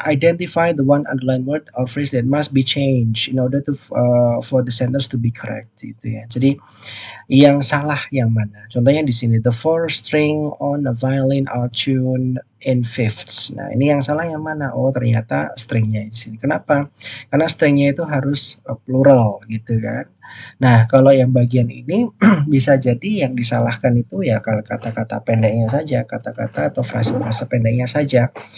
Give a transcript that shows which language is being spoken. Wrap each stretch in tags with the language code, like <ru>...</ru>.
<en>Identify the one underlined word or phrase that must be changed in order to for the sentence to be correct,</en> <id>gitu ya. Jadi yang salah yang mana? Contohnya di sini</id> <en>the four string on a violin are tuned in fifths.</en> <id>Nah, ini yang salah yang mana? Oh, ternyata stringnya di sini. Kenapa? Karena stringnya itu harus plural gitu kan. Nah, kalau yang bagian ini bisa jadi yang disalahkan itu ya kalau kata-kata pendeknya saja, kata-kata atau frase-frase pendeknya saja.</id>